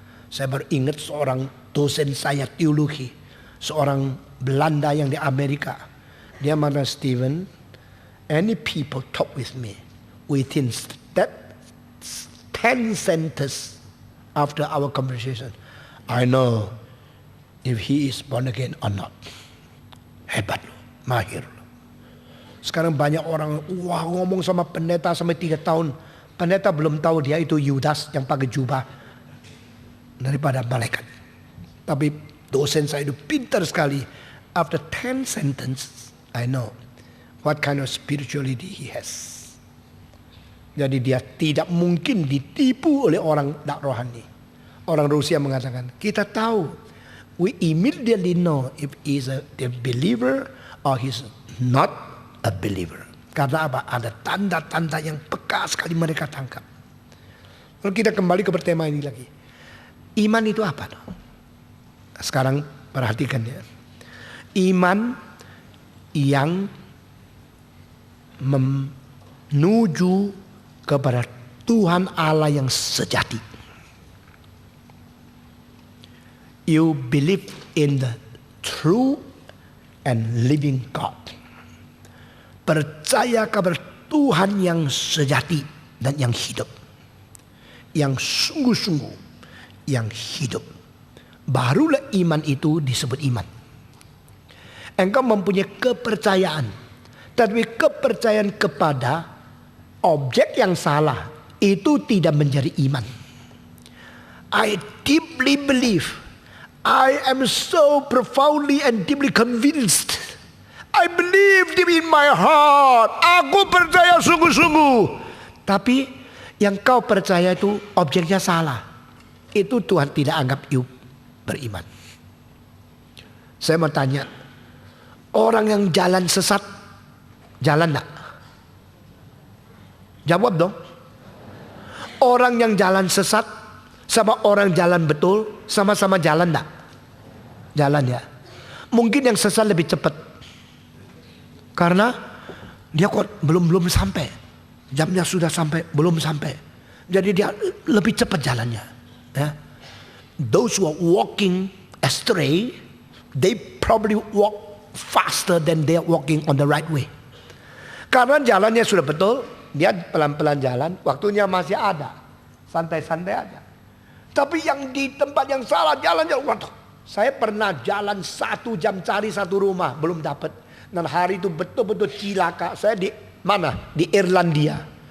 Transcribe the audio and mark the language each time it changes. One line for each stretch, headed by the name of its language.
Indonesian: Saya baru ingat seorang dosen saya teologi, seorang Belanda yang di Amerika. Dia mengatakan,
English: Stephen, any people talk with me within that 10 sentences after our conversation, I know if he is born again or not.
Indonesian: Hebat loh, mahir loh. Sekarang banyak orang ngomong sama pendeta sampai 3 tahun. Pendeta belum tahu dia itu Yudas yang pakai jubah daripada malaikat. Tapi dosen saya itu pintar sekali.
English: After 10 sentences, I know what kind of spirituality he has.
Indonesian: Jadi dia tidak mungkin ditipu oleh orang tak rohani. Orang Rusia mengatakan, kita tahu.
English: We immediately know if he's a believer or he's not a believer.
Indonesian: Karena apa? Ada tanda-tanda yang peka sekali mereka tangkap. Lalu kita kembali ke tema ini lagi. Iman itu apa? Sekarang perhatikan ya. Iman yang menuju kepada Tuhan Allah yang sejati.
English: You believe in the true and living God.
Indonesian: Percaya kepada Tuhan yang sejati dan yang hidup. Yang sungguh-sungguh, yang hidup. Barulah iman itu disebut iman. Engkau mempunyai kepercayaan. Tapi kepercayaan kepada objek yang salah itu tidak menjadi iman.
English: I deeply believe. I am so profoundly and deeply convinced. I believe deep in my heart.
Indonesian: Aku percaya sungguh-sungguh. Tapi yang kau percaya itu objeknya salah. Itu Tuhan tidak anggap you beriman. Saya mau tanya. Orang yang jalan sesat, jalan enggak? Jawab dong. Orang yang jalan sesat sama orang jalan betul, sama-sama jalan enggak? Jalan ya. Mungkin yang sesat lebih cepat. Karena dia kok belum sampai. Jamnya sudah sampai, belum sampai. Jadi dia lebih cepat jalannya. Ya.
English: Those who are walking astray, they probably walk faster than they are walking on the right way.
Indonesian: Karena jalannya sudah betul, dia pelan-pelan jalan, waktunya masih ada, santai-santai aja. Tapi yang di tempat yang salah jalannya, waduh, saya pernah jalan 1 jam cari satu rumah, belum dapat. Dan hari itu betul-betul cilaka. Saya di mana? Di Irlandia.